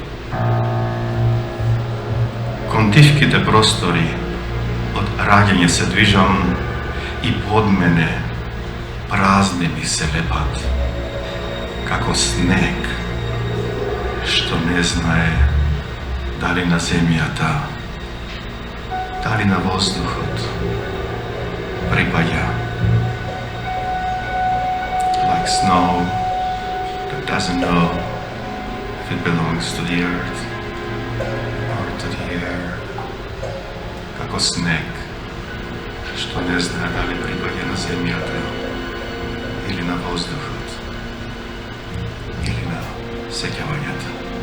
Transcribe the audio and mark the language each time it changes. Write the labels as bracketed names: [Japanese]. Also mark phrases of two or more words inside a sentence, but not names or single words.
[Macedonian] Кон тивките простори од раѓање се движам и под мене празни ми се лепат, како снег, што не знае дали на земјата, дали на воздухот припаѓа. [English] Like snow that doesn't know if it belongs to the earth or to the air. [Macedonian] Како снег, што не знае дали припаѓа на земјата или на воздухот или на сеќавањата.